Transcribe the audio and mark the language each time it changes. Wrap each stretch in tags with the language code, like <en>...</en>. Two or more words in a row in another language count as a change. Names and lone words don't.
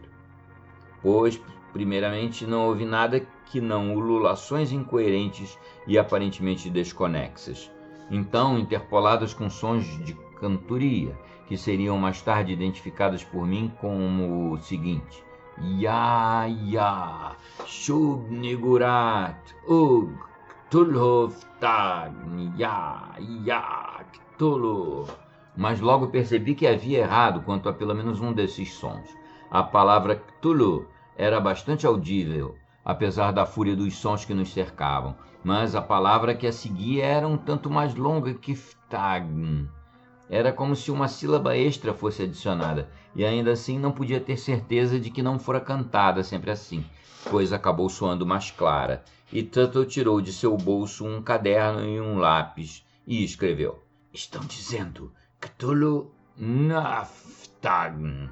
<pt>Pois, primeiramente, não houve nada que não ululações incoerentes e aparentemente desconexas. Então, interpoladas com sons de cantoria, que seriam mais tarde identificadas por mim como o seguinte: Ya, ya, Shub Nigurat, Ug, Tulhoftag, Ya, ya, Cthulhu. Mas logo percebi que havia errado quanto a pelo menos um desses sons. A palavra Cthulhu era bastante audível, apesar da fúria dos sons que nos cercavam, mas a palavra que a seguia era um tanto mais longa que Ftagn. Era como se uma sílaba extra fosse adicionada, e ainda assim não podia ter certeza de que não fora cantada sempre assim, pois acabou soando mais clara, e Tuttle tirou de seu bolso um caderno e um lápis e escreveu: "Estão dizendo Cthulhu Naftagn."</pt>